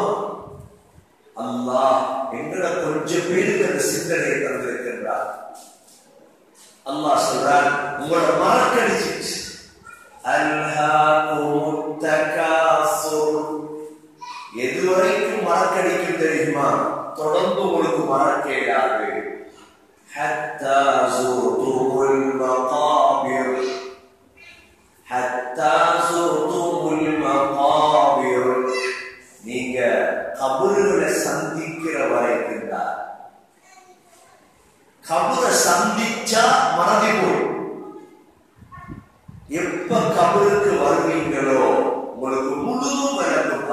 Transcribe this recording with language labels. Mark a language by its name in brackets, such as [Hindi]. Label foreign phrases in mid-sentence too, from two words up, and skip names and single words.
[Tamil] அல்லாஹ் எங்கட கொஞ்சம் பேருக்கு அந்த சிந்தனை தந்திருக்கின்றார். அல்லாஹ் சொல்றான், உங்களோட மறக்கடிச்சிச்சு. [Arabic] ألهاكم التكاثر. [Tamil] எதுவரைக்கும் மறக்கடிக்கும் தெரியுமா? தொடர்ந்து உங்களுக்கு மறக்க இயலாது. [Arabic] حتى زرتم المقابر حتى زرتم المقابر [Tamil] நீங்க கபர்களை சந்திக்கிற வரைக்கும் தான். கபரை சந்திச்சா மறதி போய் எப்ப கபருக்கு வருவீங்களோ உங்களுக்கு முழு விளங்கும்.